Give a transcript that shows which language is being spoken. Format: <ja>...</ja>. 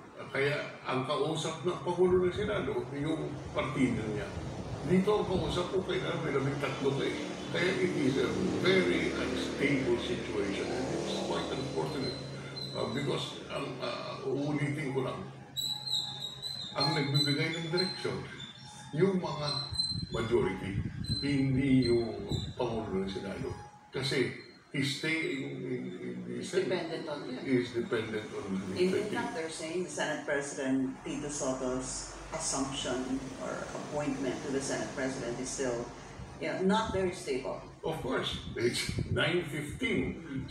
<tl>Kaya ang kausap ng Pangulo ng Senado, yung partido niya. Dito ang kausap ko kailangan may 13 Kaya</tl> <en>it is a very unstable situation. And it's quite unfortunate.</en> <tl>Because, uulitin ko lang, ang nagbibigay ng direksyon, yung mga majority, hindi yung Pangulo ng Senado.</tl> <en>Kasi his stay in the Senate is dependent on the In fact, they're saying the Senate President Tito Soto's assumption or appointment to the Senate President is still not very stable. Of course, it's 9:15.</en>